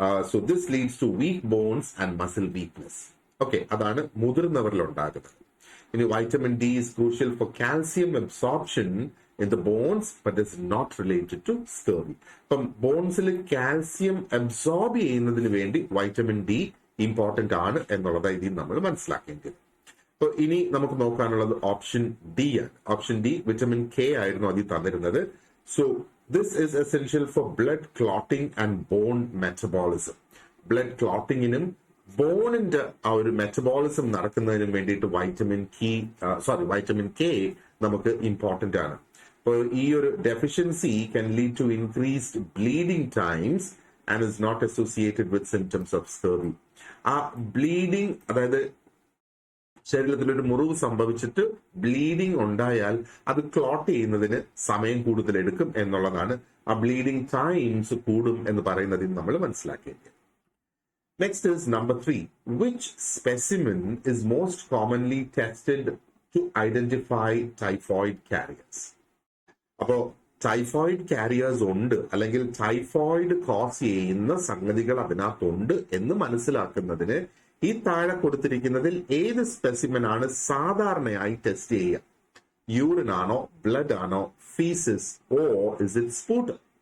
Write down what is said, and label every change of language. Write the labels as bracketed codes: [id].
[en] So this leads to weak bones and muscle weakness. [ml] Okay, അതാണ് മുതിർന്നവരിൽ ഉണ്ടാകുന്നത്. [en] ഇനി vitamin D is crucial for calcium absorption in the bones, but is not related to scurvy. [ml] അപ്പം ബോൺസിൽ calcium absorb ചെയ്യുന്നതിന് വേണ്ടി vitamin D important ആണ് എന്നുള്ളത് ഇതിൽ നമ്മൾ മനസ്സിലാക്കേണ്ടത്. അപ്പൊ ഇനി നമുക്ക് നോക്കാനുള്ളത് ഓപ്ഷൻ ഡി ആണ്. ഓപ്ഷൻ ഡി വിറ്റമിൻ കെ ആയിരുന്നു അതിൽ തന്നിരുന്നത്. [en] So this is essential for blood clotting and bone metabolism. [ml] Blood ക്ലോട്ടിങ്ങിനും ബോണിന്റെ ആ ഒരു മെറ്റബോളിസം നടക്കുന്നതിനും വേണ്ടിയിട്ട് വൈറ്റമിൻ കെ നമുക്ക് ഇമ്പോർട്ടന്റ് ആണ്. അപ്പോൾ ഈ ഒരു [en] Deficiency can lead to increased bleeding times and is not associated with symptoms of scurvy. [ml] ആ ബ്ലീഡിംഗ്, അതായത് ശരീരത്തിൽ ഒരു മുറിവ് സംഭവിച്ചിട്ട് ബ്ലീഡിംഗ് ഉണ്ടായാൽ അത് ക്ലോട്ട് ചെയ്യുന്നതിന് സമയം കൂടുതൽ എടുക്കും എന്നുള്ളതാണ്. ആ ബ്ലീഡിംഗ് ടൈംസ് കൂടും എന്ന് പറയുന്നതിൽ നമ്മൾ മനസ്സിലാക്കിയത്. [en] Next is number 3. Which specimen is most commonly tested to identify typhoid carriers? [ml] അപ്പോൾ ടൈഫോയിഡ് കാരിയേഴ്സ് ഉണ്ട് അല്ലെങ്കിൽ ടൈഫോയിഡ് കോസ് ചെയ്യുന്ന സംഗതികൾ അതിനകത്തുണ്ട് എന്ന് മനസ്സിലാക്കുന്നതിന് ഈ താഴെ കൊടുത്തിരിക്കുന്നതിൽ ഏത് സ്പെസിമെൻ ആണ് സാധാരണയായി ടെസ്റ്റ് ചെയ്യുക? യൂറിൻ ആണോ, ബ്ലഡ് ആണോ, ഫീസിസ്, [en] Or is it sputum?